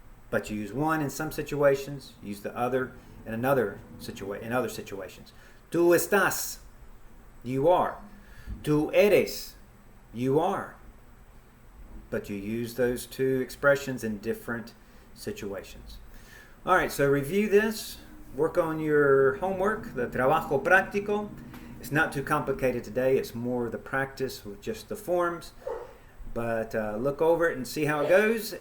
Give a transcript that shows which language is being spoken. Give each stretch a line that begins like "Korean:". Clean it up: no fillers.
English: But you use one in some situations, use the other in other situations.
Spanish: Tú estás.
English: You are.
Spanish: Tú eres.
English: You are. But you use those two expressions in different situations. All right, so review this. Work on your homework, the trabajo práctico. It's not too complicated today. It's more the practice with just the forms. But look over it and see how it goes.